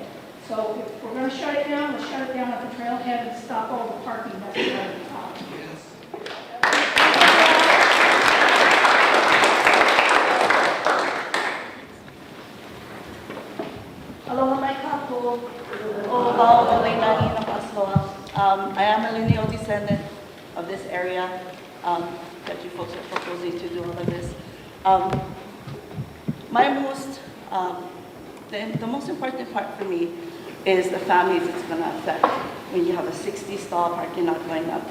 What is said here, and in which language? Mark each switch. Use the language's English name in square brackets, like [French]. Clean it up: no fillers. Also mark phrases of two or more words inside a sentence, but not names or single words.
[English] So if we're going to shut it down, let's shut it down at the trailhead and stop all the parking that's at the top. [Hawaiian] Aloha mai kākou, o wau o Wainani na Pasloa. [English] I am a lineal descendant of this area that you folks are proposing to do all of this. The most important part for me is the families it's going to affect when you have a 60-stall parking lot going up.